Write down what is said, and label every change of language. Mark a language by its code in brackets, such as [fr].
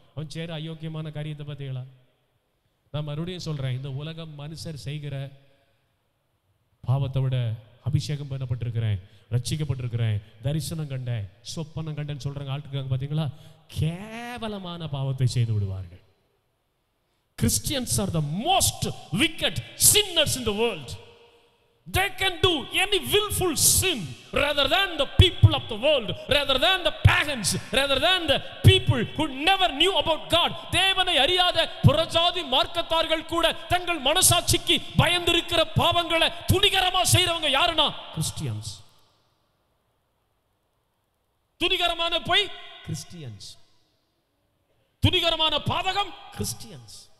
[ta] அவன் சேர அயோக்கியமான காரியத்தை பார்த்தீங்களா? நான் மறுபடியும் சொல்றேன், இந்த உலகம் மனுஷர் செய்கிற பாவத்தை விட அபிஷேகம் பண்ணப்பட்டிருக்கிறேன், ரட்சிக்கப்பட்டிருக்கிறேன், தரிசனம் கண்டேன், சொப்பனம் கண்டேன்னு சொல்றாங்க ஆட்கள் பார்த்தீங்களா? கேவலமான பாவத்தை செய்து விடுவார்கள். [en] Christians are the most wicked sinners in the world. They can do any willful sin rather than the people of the world, rather than the pagans, rather than the people who never knew about God. [ta] தேவனை அறியாத புறஜாதி மார்க்கத்தார்கள் கூட தங்கள் மனசாட்சிக்கு பயந்திருக்கிற பாவங்களை துணிகரமா செய்றவங்க யாருன்னா Christians. துணிகரமான பொய் கிறிஸ்டியன்ஸ், துணிகரமான பாதகம் கிறிஸ்டியன்ஸ்.